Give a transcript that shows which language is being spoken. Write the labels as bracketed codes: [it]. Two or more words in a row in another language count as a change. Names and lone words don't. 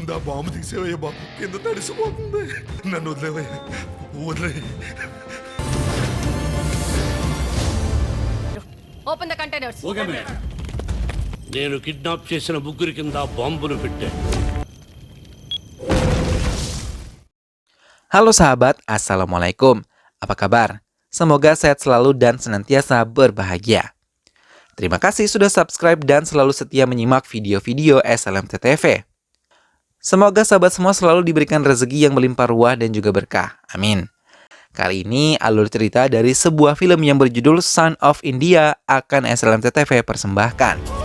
[te] ముందు ఆ బాంబు తీసేవయ్య బాబు, కింద తడిసిపోతుంది. నన్ను వదిలేవయ్య, వదిలే. [en] open the containers. [te] నేను కిడ్నాప్ చేసిన ముగ్గురి కింద బాంబులు పెట్టాను. [id] Halo sahabat, Assalamualaikum. Apa kabar? Semoga sehat selalu dan senantiasa berbahagia. Terima kasih sudah subscribe dan selalu setia menyimak video-video SLMT TV. Semoga sahabat semua selalu diberikan rezeki yang melimpah ruah dan juga berkah. Amin. Kali ini alur cerita dari sebuah film yang berjudul Son of India akan SLMT TV persembahkan.